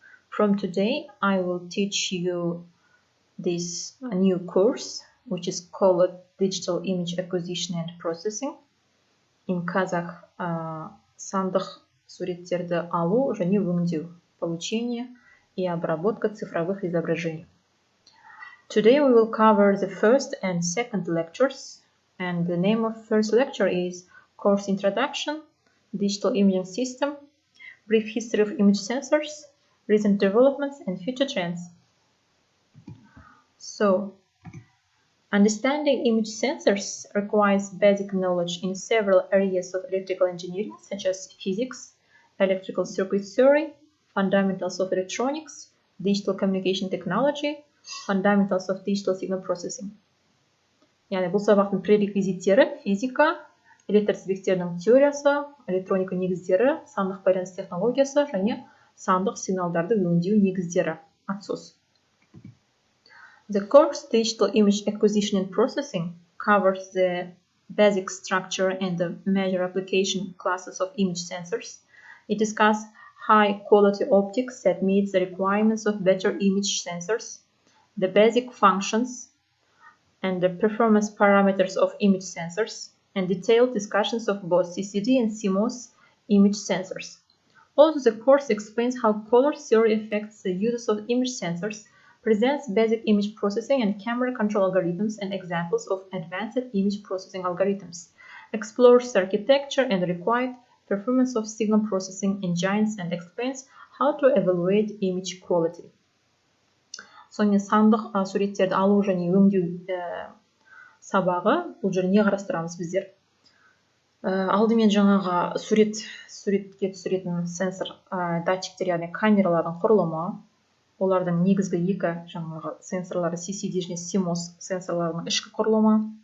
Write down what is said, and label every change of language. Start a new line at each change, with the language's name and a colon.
English: From today, I will teach you this new course, which is called Digital Image Acquisition and Processing. In Kazakh,
Kazakh: сандық суреттерді алу және өңдеу,
Russian: получение и обработка цифровых изображений.
English: Today we will cover the first and second lectures, and the name of first lecture is Course Introduction, Digital Imaging System, Brief History of Image Sensors, Recent Developments and Future Trends. So, understanding image sensors requires basic knowledge in several areas of electrical engineering, such as physics, electrical circuit theory, fundamentals of electronics, digital communication technology, fundamentals of digital signal processing.
Kazakh: Яғни бұл сабақтың пререквизиттері физика, электр тізбектерінің теориясы, электроника негіздері, сандық байланыс технологиясы және сандық сигналдарды өңдеу негіздері. Отсос.
English: The course Digital Image Acquisition and Processing covers the basic structure and the major application classes of image sensors. It discusses high-quality optics that meets the requirements of better image sensors, the basic functions and the performance parameters of image sensors, and detailed discussions of both CCD and CMOS image sensors. Also, the course explains how color theory affects the uses of image sensors, presents basic image processing and camera control algorithms and examples of advanced image processing algorithms, explores the architecture and required performance of signal processing engines, and explains how to evaluate image quality.
Kazakh: Сонымен сандық суреттерді алу және өңдеу сабағы, бұл жерде не қарастырамыз біздер? Алдымен жаңағы суретке түсіретін сенсор датчиктер, яғни камералардың құрылымы, олардың негізгі екі жаңағы сенсорлары CCD және CMOS сенсорларының ішкі құрылымы,